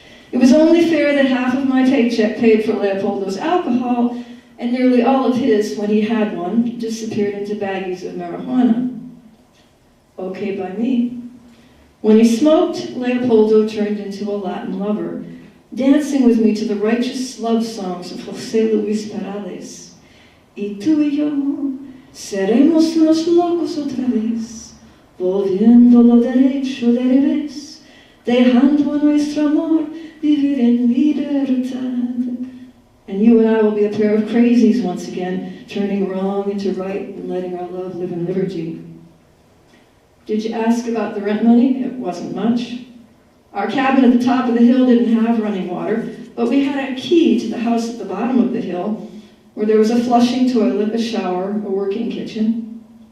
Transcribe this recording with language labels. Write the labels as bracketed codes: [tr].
[en] It was only fair that half of my paycheck paid for Leopoldo's alcohol, and nearly all of his, when he had one, disappeared into baggies of marijuana. Okay by me. When he smoked, Leopoldo turned into a Latin lover, dancing with me to the righteous love songs of José Luis Perales. [es] Y tú y yo seremos unos locos otra vez, volviendo lo derecho de revés, dejando a nuestro amor vivir en libertad. [en] And you and I will be a pair of crazies once again, turning wrong into right and letting our love live in liberty. Did you ask about the rent money? It wasn't much. Our cabin at the top of the hill didn't have running water, but we had a key to the house at the bottom of the hill, where there was a flushing toilet, a shower, a working kitchen.